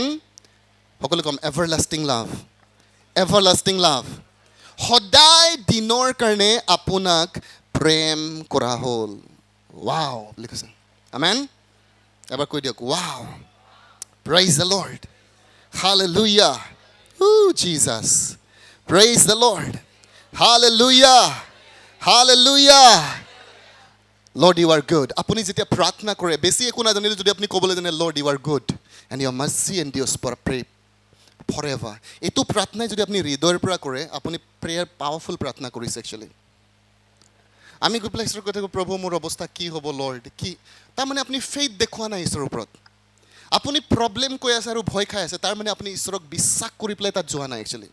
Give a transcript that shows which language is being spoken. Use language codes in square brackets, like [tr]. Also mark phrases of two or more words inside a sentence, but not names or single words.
[as] সকলো কম [en] everlasting love, everlasting love. [as] সদায় দিনৰ কাৰণে আপোনাক প্ৰেম কৰা হ'ল। ৱাও বুলি কৈছে। আমেন। এবাৰ কৈ দিয়ক [en] wow, praise the Lord, hallelujah. Jesus, praise the Lord, hallelujah, hallelujah. Lord, you are good. [as] আপুনি যেতিয়া প্ৰাৰ্থনা কৰে, বেছি একো নাজানিলে যদি আপুনি ক'বলৈ জানে [en] Lord, you are good and your mercy endures forever, [as] এইটো প্ৰাৰ্থনাই যদি আপুনি হৃদয়ৰ পৰা কৰে, আপুনি [en] prayer powerful [as] প্ৰাৰ্থনা কৰিছে একচুৱেলি। আমি গৈ পেলাই ঈশ্বৰৰ কথা কওঁ, প্ৰভু মোৰ অৱস্থা কি হ'ব লৰ্ড, কি? তাৰমানে আপুনি ফেইথ দেখুওৱা নাই ঈশ্বৰৰ ওপৰত। আপুনি প্ৰব্লেম কৈ আছে আৰু ভয় খাই আছে, তাৰমানে আপুনি ঈশ্বৰক বিশ্বাস কৰি পেলাই তাত যোৱা নাই একচুৱেলি।